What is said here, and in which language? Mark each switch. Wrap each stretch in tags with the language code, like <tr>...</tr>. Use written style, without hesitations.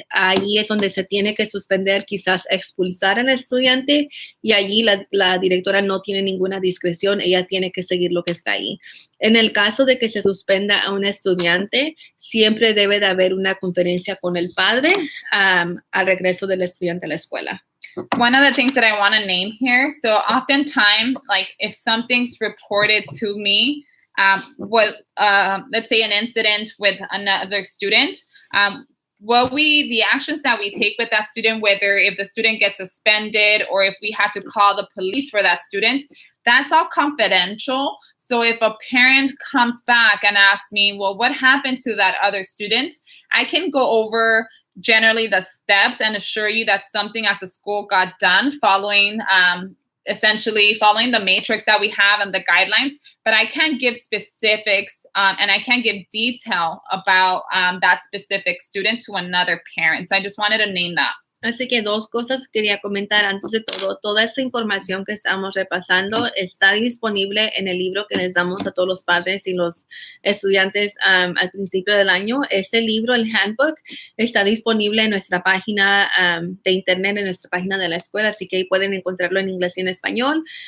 <es>Ahí es donde se tiene que suspender, quizás expulsar al estudiante y allí la directora no tiene ninguna discreción, ella tiene que seguir lo que está ahí. En el caso de que se suspenda a un estudiante, siempre debe de haber una conferencia con el padre al regreso del estudiante a la escuela.</es> <en>One of the things that I want to name here, so oftentimes, like if something's reported to me, let's say an incident with another student, the actions that we take with that student, whether if the student gets suspended or if we had to call the police for that student, that's all confidential. So if a parent comes back and asks me, well, what happened to that other student? I can go over generally the steps and assure you that something as a school got done following essentially following the matrix that we have and the guidelines, but I can't give specifics and I can't give detail about that specific student to another parent. So I just wanted to name that.</en> <es>Así que 2 cosas quería comentar antes de todo. Toda esta información que estamos repasando está disponible en el libro que les damos a todos los padres y los estudiantes al principio del año. Ese libro, el handbook, está disponible en nuestra página de internet, en nuestra página de la escuela, así que ahí pueden encontrarlo en inglés y en español.</es>